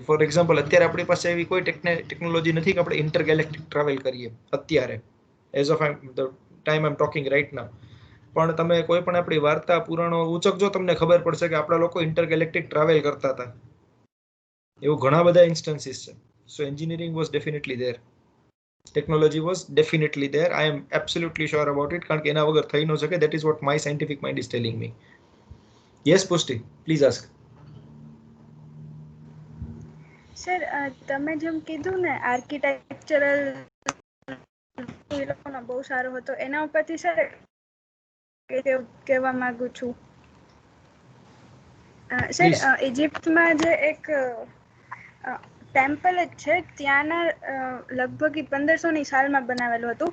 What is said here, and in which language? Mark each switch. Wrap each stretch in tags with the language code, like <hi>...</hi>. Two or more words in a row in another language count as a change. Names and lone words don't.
<gu>ફોર એક્ઝામ્પલ અત્યારે આપણી પાસે એવી કોઈ ટેકનોલોજી નથી કે આપણે</gu> <en>intergalactic travel</en> <gu>કરીએ અત્યારે,</gu> <en>as of time I am talking right now.</en> <gu>પણ તમે કોઈ પણ આપણી વાર્તા પુરાણો ઉચકજો, તમને ખબર પડશે કે આપણા લોકો</gu> <en>intergalactic travel</en> <gu>કરતા હતા. એવું ઘણા બધા ઇન્સ્ટન્સીસ છે.</gu> <en>so engineering was definitely there. Technology was definitely there. I am absolutely sure about it.</en> <gu>કારણ કે એના વગર થઈ ન શકે.</gu> <en>That is what my scientific mind is telling me. Yes, Pushti, please ask.</en> <gu>સર તમે જેમ કીધું ને આર્કિટેક્ચરલ એ લોકોનો બહુ સારો હતો, એના ઉપરથી સર કહેવા માંગુ છું સર, ઇજિપ્તમાં જે એક ટેમ્પલ જ છે, ત્યાંના લગભગ 1500ની સાલમાં બનાવેલું હતું.</gu>